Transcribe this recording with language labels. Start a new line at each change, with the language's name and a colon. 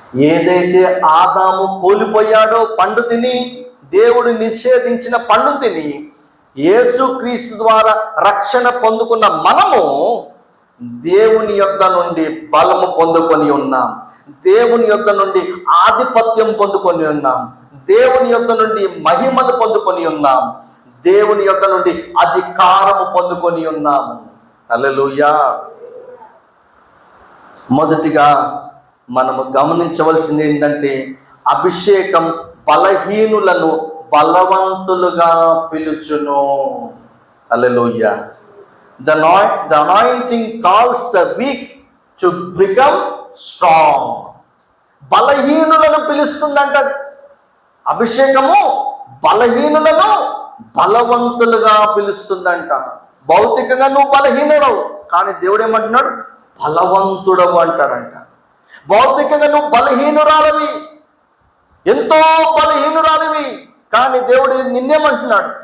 Telugu: ఏదైతే ఆదాము కోల్పోయాడో పండు తిని, దేవుడు నిషేధించిన పండు తిని, యేసుక్రీస్తు ద్వారా రక్షణ పొందుకున్న మనము దేవుని యొద్ద నుండి బలము పొందుకొని ఉన్నాం, దేవుని యొద్ద నుండి ఆధిపత్యం పొందుకొని ఉన్నాం, దేవుని యొద్ద నుండి మహిమను పొందుకొని ఉన్నాం, దేవుని యొద్ద నుండి అధికారము పొందుకొని ఉన్నాము. హల్లెలూయా. మొదటిగా మనము గమనించవలసింది ఏంటంటే, అభిషేకం బలహీనులను బలవంతులుగా పిలుచును. హల్లెలూయా.
English: The anointing calls the weak to become strong.
Telugu: బలహీనులను పిలుస్తుందంట. అభిషేకము బలహీనులను బలవంతులుగా పిలుస్తుందంట. భౌతికంగా నువ్వు బలహీనుడవు, కానీ దేవుడు ఏమంటున్నాడు? బలవంతుడవు అంటాడంట. భౌతికంగా నువ్వు బలహీనురాలివి, ఎంతో బలహీనురాలివి, కానీ దేవుడు నిన్నేమంటున్నాడు?